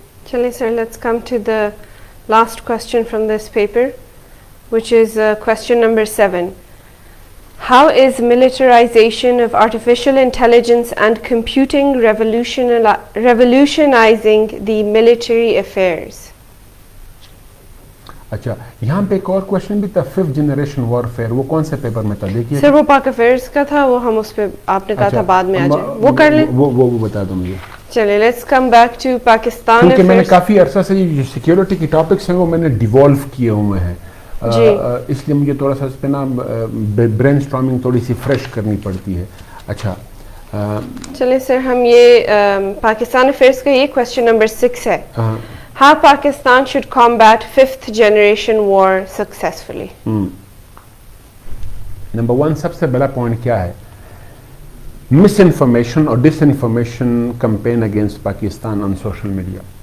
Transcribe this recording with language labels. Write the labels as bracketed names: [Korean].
[English] چلیں sir, let's come to the last question from this paper, which is question number 7. How is militarization of artificial intelligence and computing revolutionizing the military affairs? [Urdu] اچھا، یہاں پہ ایک اور question بھی تھا، 5th generation warfare, وہ کون سے پیپر میں تھا؟ دیکھیے سر وہ پاک افیئرس کا تھا، وہ ہم اس پہ آپ نے کہا تھا بعد میں آ جائے، وہ کر لیں. وہ بتا دو مجھے. [English] چلیں let's come back to Pakistan. [Urdu] کیونکہ میں نے کافی عرصہ سے جو سیکیورٹی کے ٹاپکس ہیں وہ میں نے ڈیوالو کیے ہوئے ہیں، اس لیے مجھے تھوڑا سا اس پہ نا برین اسٹارمنگ تھوڑی سی فریش کرنی پڑتی ہے. اچھا چلیں سر، ہم یہ پاکستان افیئرس کا یہ کوشچن نمبر 6 ہے. [English] How Pakistan should combat 5th generation war successfully? [Urdu] Number 1 سب سے بڑا پوائنٹ کیا ہے؟ مس انفارمیشن اور ڈس information campaign [English] Against Pakistan on social media.